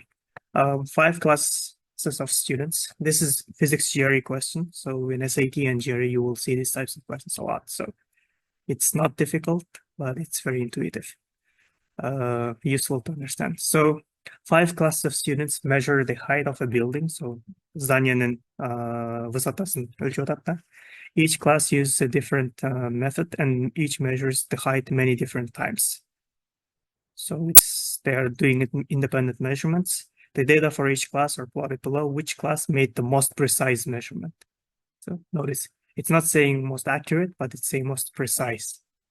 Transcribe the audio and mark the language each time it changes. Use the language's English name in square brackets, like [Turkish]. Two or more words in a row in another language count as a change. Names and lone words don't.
[English] 5 classes of students. This is physics GRE question. So in SAT and GRE, you will see these types of questions a lot. So it's not difficult, but it's very intuitive, useful to understand. So 5 classes of students measure the height of a building. [Kyrgyz] So зданиенин высотасын өлчөп атат. [English] Each class uses a different method, and each measures the height many different times. So they are doing independent measurements. The data for each class are plotted below. Which class made the most precise measurement? So notice it's not saying most accurate, but it's saying most precise.